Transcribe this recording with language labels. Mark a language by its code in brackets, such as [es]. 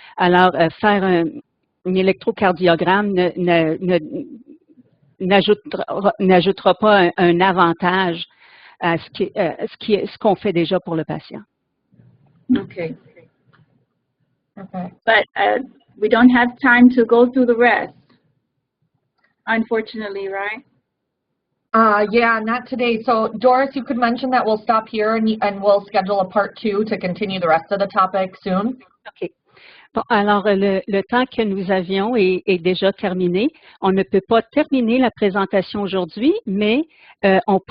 [fr] Alors, faire un électrocardiogramme n'ajoutera pas un avantage à ce qu'on fait déjà pour le patient. [en] Okay. Okay. But we don't have time to go through the rest, unfortunately, right? Yeah, not today. So, Doris, you could mention that we'll stop here and we'll schedule a part 2 to continue the rest of the topic soon. OK. [fr] Bon, alors, le temps que nous avions est déjà terminé. On ne peut pas terminer la présentation aujourd'hui, mais on peut